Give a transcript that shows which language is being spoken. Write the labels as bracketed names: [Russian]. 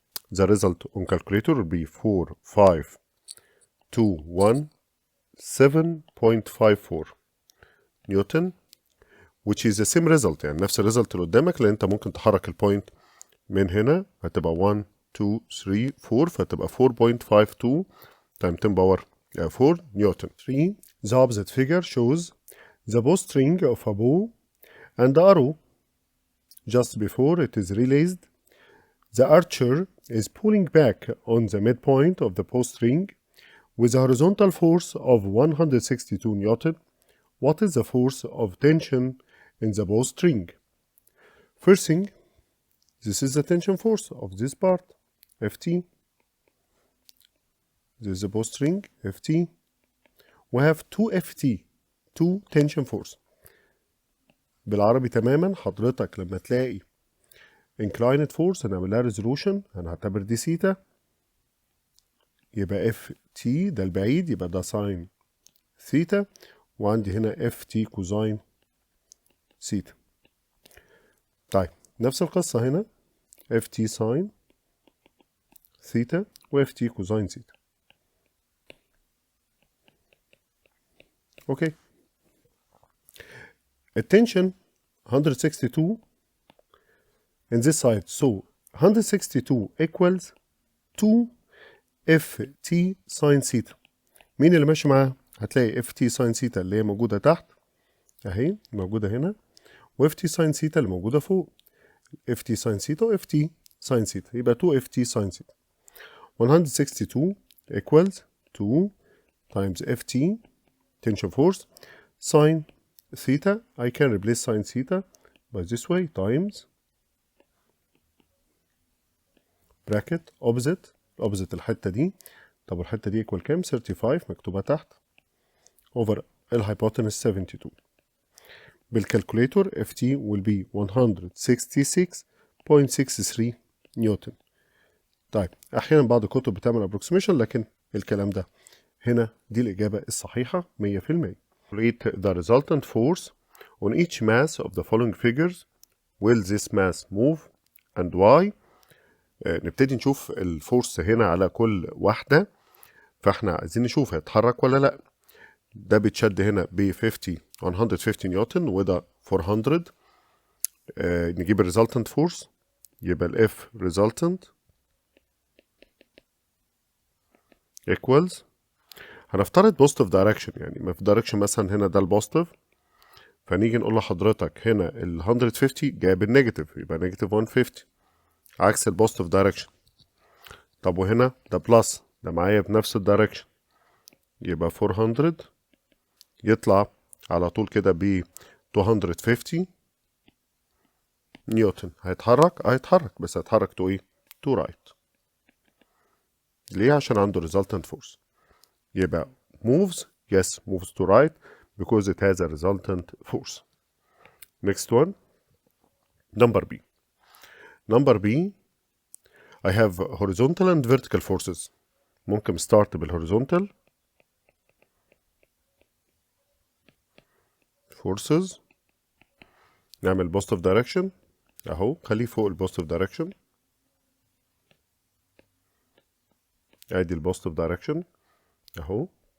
[English] The result on calculator will be 4521.7.54 [Arabic] نيوتن، [English] which is the same result، [Arabic] يعني نفس الريزلت اللي قدامك، لان انت ممكن تحرك البوينت من هنا هتبقى 1 2 3 4، فتبقى 4.52 تايم 10 باور 4 نيوتن. [English] 3 the opposite figure shows the bowstring of a bow and the arrow. Just before it is released, the archer is pulling back on the midpoint of the bowstring with a horizontal force of 162 Newton. What is the force of tension in the bowstring? First thing, this is the tension force of this part, Ft. This is the bowstring, Ft. We have 2 Ft, 2 tension force. [Arabic] بالعربي تماما، حضرتك لما تلاقي inclined force هنعمل لها resolution، هنعتبر دي سيتا، يبقى Ft ده البعيد، يبقى ده ساين ثيتا، وعندي هنا Ft كوزاين سيتا. طيب نفس القصة هنا Ft ساين ثيتا و Ft كوزاين ثيتا. اوكي، التنشن 162 [English] in this side، so 162 equals 2 Ft [Arabic] ساين ثيتا. مين اللي ماشي معاه؟ هتلاقي Ft ساين ثيتا اللي هي موجودة تحت اهي، موجودة هنا، و ft ساين ثيتا اللي موجودة فوق. ft ساين ثيتا و ft ساين ثيتا، يبقى 2 ft ساين ثيتا. [English] 162 equals 2 times ft tension force sine theta. I can replace sine theta by this way times bracket opposite [Arabic] الحتة دي. طب الحتة دي equal كام؟ 35 مكتوبة تحت over الhypotenuse 72. [English] بالكالكوليتور ft will be 166.63 newton. [Arabic] طيب أحيانا بعض الكتب بتعمل approximation، لكن الكلام ده هنا دي الإجابة الصحيحة 100%. [English] Rate the resultant force on each mass of the following figures. Will this mass move and why؟ [Arabic] نبتدي نشوف الفورس هنا على كل واحدة، فاحنا عايزين نشوف هيتحرك ولا لا. ده بيتشد هنا ب 150 نيوتن وده 400. نجيب الريزلتنت فورس، يبقى الاف resultant equals، هنفترض بوزيتيف دايركشن، يعني ما في دايركشن مثلا هنا ده البوزيتيف، فنيجي نقول لحضرتك هنا ال 150 جايه بالنيجاتيف، يبقى نيجاتيف 150 عكس البوزيتيف دايركشن. طب وهنا ده بلس، ده معايا بنفس الدايركشن، يبقى 400 يطلع على طول كده ب 250 نيوتن. هيتحرك بس هيتحرك تو ايه؟ تو رايت. ليه؟ عشان عنده resultant force. [English] يبقى moves to right because it has a resultant force. Next one, number B. I have horizontal and vertical forces. [Arabic] ممكن start بالhorizontal forces، نعمل positive direction اهو، خليه فوق البوزيتيف دايركشن، ادي البوزيتيف دايركشن اهو.